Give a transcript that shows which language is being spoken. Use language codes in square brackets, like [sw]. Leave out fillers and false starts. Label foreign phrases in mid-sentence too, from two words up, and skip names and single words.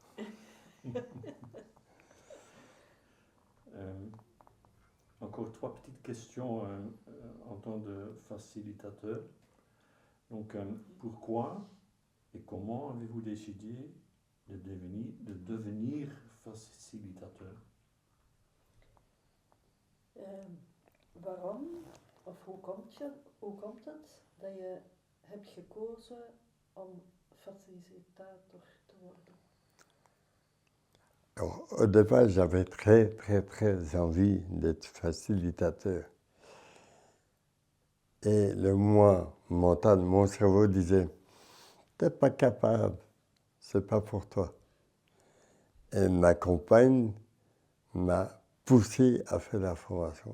[fr] Encore 3 petites questions en tant que facilitateur. Donc, pourquoi et comment avez-vous décidé de devenir facilitateur? [nl] Waarom, of hoe komt het dat je hebt gekozen om facilitator te worden? [fr] Alors, au départ, j'avais très envie d'être facilitateur. Et le moi mental, mon cerveau disait, t'es pas capable, c'est pas pour toi. Et ma compagne m'a poussé à faire la formation.